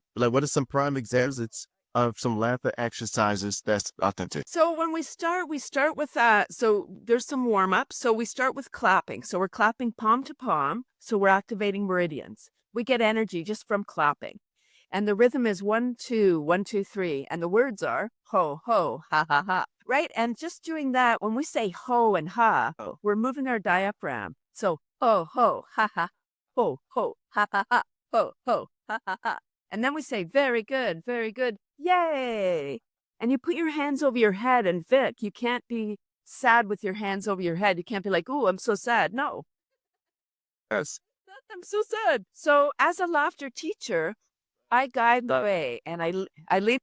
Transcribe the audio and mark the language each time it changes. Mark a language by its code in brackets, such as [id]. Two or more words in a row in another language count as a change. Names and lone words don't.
[en] Like what are some prime examples of some laughter exercises that's authentic? So when we start with that. So there's some warm up. So we start with clapping. So we're clapping palm to palm. So we're activating meridians. We get energy just from clapping. And the rhythm is 1, 2, 1, 2, 3. And the words are ho, ho, ha, ha, ha. Right? And just doing that, when we say ho and ha, we're moving our diaphragm. So ho, ho, ha, ha, ho, ho, ha, ha, ha, ho, ho, ha, ha, ha. And then we say, very good, yay. And you put your hands over your head. And Vic, you can't be sad with your hands over your head. You can't be like, oh, I'm so sad. No. Yes. I'm so sad. So as a laughter teacher, I guide the way and I lead.